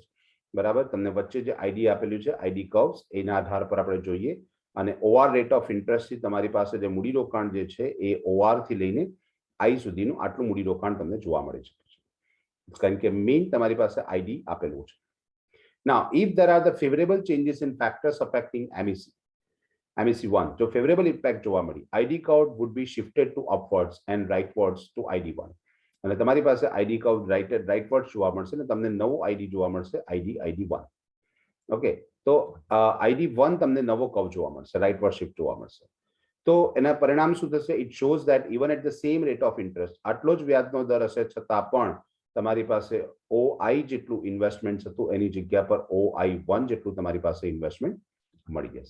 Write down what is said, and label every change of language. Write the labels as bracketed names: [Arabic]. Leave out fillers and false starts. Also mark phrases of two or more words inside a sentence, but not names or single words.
[Gujarati] બરાબર, તમને વચ્ચે જે ID આપેલું છે [English] ID curves, [Gujarati] એના આધાર પર આપણે જોઈએ અને OR [English] rate of interest [Gujarati] થી તમારી પાસે જે મૂડીરોકાણ જે છે એ OR થી લઈને I સુધીનું આટલું મૂડીરોકાણ તમને જોવા મળે છે, કારણ કે મેઇન તમારી પાસે ID આપેલું છે. [English] Now, if there are the favorable changes in factors affecting MEC1, જો favorable impact [Gujarati] જોવા મળી, [English] ID curve would be shifted to upwards and rightwards to ID1. [Gujarati] અને તમારી પાસે [English] ID curve rightwards [Gujarati] જોવા મળશે ને તમને નવો ID જોવા મળશે, ID1. ઓકે, તો ID1 તમને નવો કર્વ જોવા મળશે, [English] rightward shift [Gujarati] જોવા મળશે. તો એના પરિણામ શું થશે? [English] It shows that even at the same rate of interest, [Gujarati] આટલો જ વ્યાજનો દર હશે છતાં પણ તમારી પાસે OI જેટલું ઇન્વેસ્ટમેન્ટ હતું એની જગ્યા પર OI1 જેટલું તમારી પાસે ઇન્વેસ્ટમેન્ટ મળી જશે.